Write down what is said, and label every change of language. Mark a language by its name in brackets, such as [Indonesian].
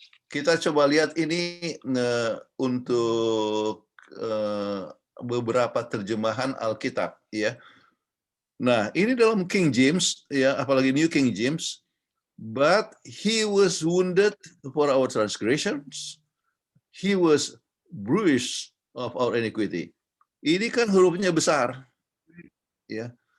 [Indonesian] Kita coba lihat ini untuk beberapa terjemahan Alkitab ya. Nah, ini dalam King James ya, apalagi New King James. [English] But he was wounded for our transgressions, he was bruised of our iniquity. [Indonesian] Ini kan hurufnya besar, ya.